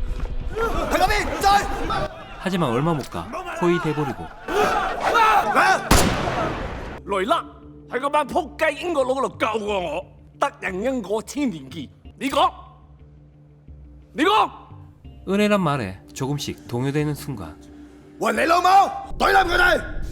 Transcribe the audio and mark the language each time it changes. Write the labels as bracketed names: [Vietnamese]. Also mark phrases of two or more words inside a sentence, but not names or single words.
[Korean] 하지만 얼마 못 가 포위 돼버리고 [Cantonese] 雷勒喺嗰班仆街英國佬嗰度救過我，得人恩果千年結。你講，你講。 [Korean] 은혜란 말에 조금씩 동요되는 순간 [Cantonese] 喂，你老母，懟冧佢哋！